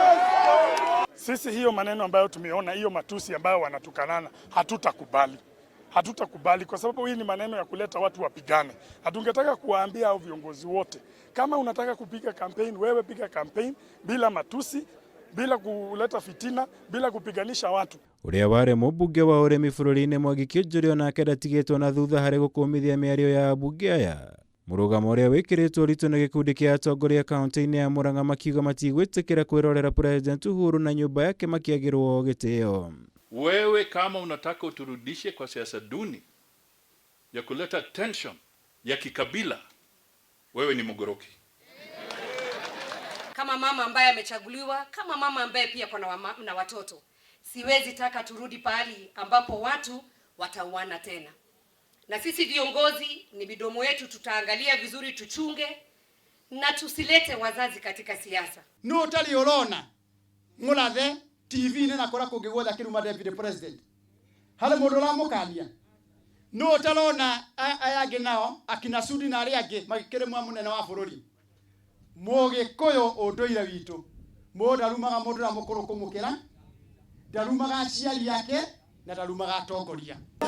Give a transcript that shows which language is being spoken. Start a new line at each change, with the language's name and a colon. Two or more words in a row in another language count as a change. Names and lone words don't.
Swahili: Sisi hiyo maneno ambayo tumeona, hiyo matusi ambayo wanatukanana, hatutakubali. Hatutakubali kwa sababu hii ni maneno ya kuleta watu wapigane. Hatungetaka kuwaambia hao viongozi wote, kama unataka kupiga campaign, wewe piga campaign bila matusi, bila kuleta fitina, bila kupiganisha watu.
Kikuyu: Ũrĩa warĩ mũmbunge wa ũrĩmi bũrũri-inĩ Mwangi Kĩnjũrĩ onake ndatigĩtwo na thutha harĩ gũkũmithia mĩario ya ambunge aya. Mũrũgamo ũrĩa wĩkĩrĩtwo ritũ nĩ gĩkundi kĩa atongoria kaunti-inĩ ya Murang'a makiuga matigwĩtĩkĩra kwĩrorera President Uhuru na nyũmba yake makĩagĩrwo gĩtĩo.
Swahili: Wewe kama unataka uturudishe kwa siasa duni ya kuleta tension ya kikabila, wewe ni mgoroki. Kama mama ambaye amechaguliwa, kama mama ambaye pia kuna watoto, siwezi taka turudi pahali ambapo watu watauana tena. Na sisi viongozi ni midomo yetu, tutaangalia vizuri, tuchunge na tusilete wazazi katika siasa.
Kikuyu: No tali orona ngulathe TV nĩ nakora kũngĩgwetha kĩruma
English: deputy president
Kikuyu: harĩ mũndũ ũramũkania. No talona aya angĩ nao akina Sudi na arĩa angĩ makĩrĩ mũnene wa bũrũri. Mũgĩkũyũ ũndũire witũ mũndũ ndarumaga mũndũ na mũkũrũ kũmũkĩra, ndarumaga aciari yake na ndarumaga atongoria.